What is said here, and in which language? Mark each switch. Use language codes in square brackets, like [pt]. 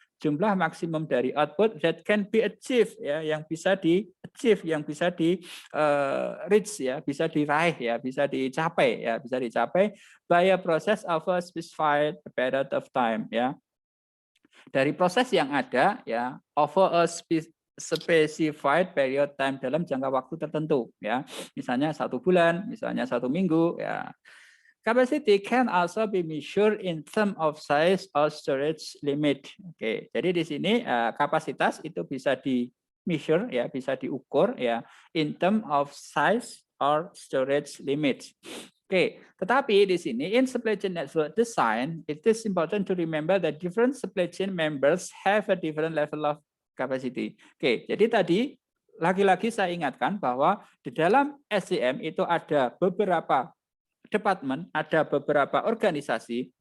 [id] Jumlah maksimum dari output [en] that can be achieved [id] ya, yang bisa di achieve, yang bisa di reach ya, bisa diraih ya, bisa dicapai [en] by a process of a specified period of time [id] ya. Dari proses yang ada ya, [en] over a specified period time, [id] dalam jangka waktu tertentu ya, misalnya 1 bulan, misalnya 1 minggu ya. [en] Capacity can also be measured in terms of size or storage limit. [id] Oke, jadi di sini kapasitas itu bisa di measure ya, bisa diukur ya [en] in terms of size or storage limit. [id] Oke, tetapi di sini [en] in supply chain network design, it is important to remember that different supply chain members have a different level of capacity. [id] Oke, jadi tadi lagi-lagi saya ingatkan bahwa di dalam SCM itu ada beberapa departemen, ada beberapa organisasi.